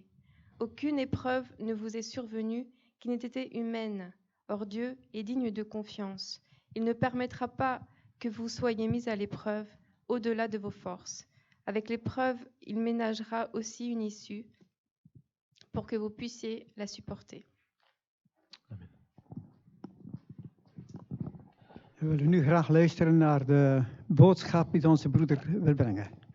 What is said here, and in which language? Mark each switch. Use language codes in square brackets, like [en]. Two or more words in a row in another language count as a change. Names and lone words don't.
[fr] Aucune épreuve ne vous est survenue qui n'ait été humaine. Or Dieu est digne de confiance. Il ne permettra pas que vous soyez mis à l'épreuve au-delà de vos forces. Avec l'épreuve, il ménagera aussi une issue pour que vous puissiez la supporter. Amen. [nl] We willen nu graag luisteren naar de boodschap die onze broeder wil brengen.